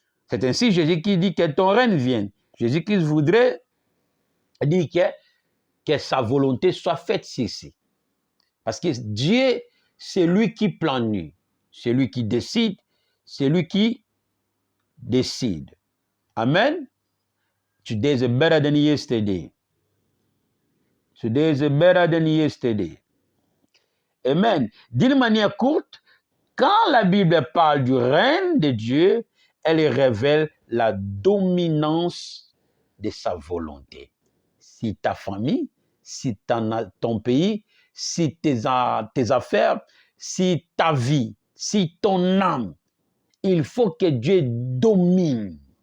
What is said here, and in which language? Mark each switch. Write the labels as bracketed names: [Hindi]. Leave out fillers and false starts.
[French] C'est ainsi Jésus qui dit que ton règne vienne. Jésus-Christ voudrait dire que sa volonté soit faite ici. Parce que Dieu, c'est lui qui planifie, c'est lui qui décide, c'est lui qui décide. Amen. [English] Today is better than yesterday. Today is better than yesterday. Amen. [French] D'une manière courte, quand la Bible parle du règne de Dieu, elle révèle la dominance de sa volonté. Si ta famille, si ton pays, si tes affaires, si ta vie, si ton âme, il faut que Dieu domine.